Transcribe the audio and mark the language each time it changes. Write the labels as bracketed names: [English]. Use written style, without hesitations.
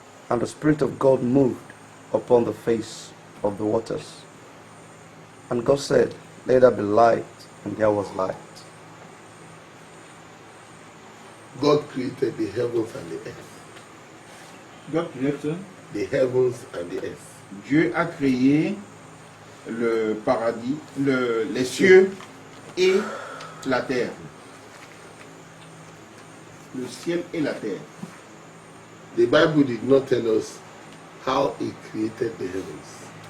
[English] And the Spirit of God moved upon the face of the waters. And God said, "Let there be light," and there was light. God created the heavens and the earth. God created. The heavens and the earth. [French] Dieu a créé le paradis, les cieux et la terre. Le ciel et la terre. [English] The Bible did not tell us how He created the heavens.